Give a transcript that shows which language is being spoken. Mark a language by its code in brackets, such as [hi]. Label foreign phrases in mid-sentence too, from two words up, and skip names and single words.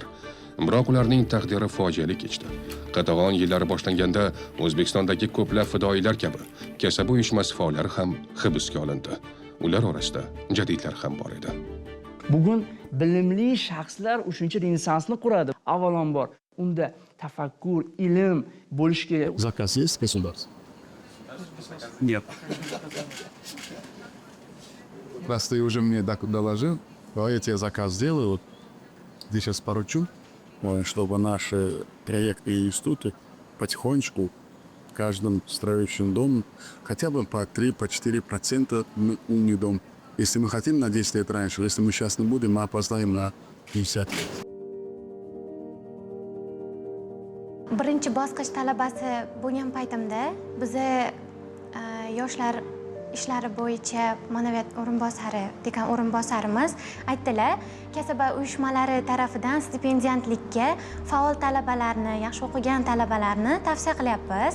[uz] Biroq ularning taqdiri fojiali kechdi. Qatag'on yillari boshlanganda O'zbekistondagi ko'plab fidoyilar kabi kasaba uyushmasi faollari ham hibsga olindi. Ular orasida jadidlar ham bor edi. Bugun bilimli shaxslar 3-renessansni quradi. Avvalambor unda tafakkur, ilm bo'lishi kerak. [ru] Заказ есть, государство? Нет. Раз ты уже мне доложил, давайте я заказ сделаю. Вот здесь сейчас поручу, чтобы наши проекты и институты потихонечку в каждом строящем доме хотя бы по 3-4% умный дом. Если мы хотим на 10 лет раньше, если мы сейчас не будем, мы опоздаем на 50 лет. [uz] Birinchi bosqich talabasi bo'lgan paytimda biza yoshlar ishlari bo'yicha ma'naviyat o'rinbosari, dekan o'rinbosarimiz aytdilar, kasaba uyushmalari tarafidan stipendiyantlikka faol talabalarni, yaxshi o'qigan talabalarni tavsiya qilyapmiz.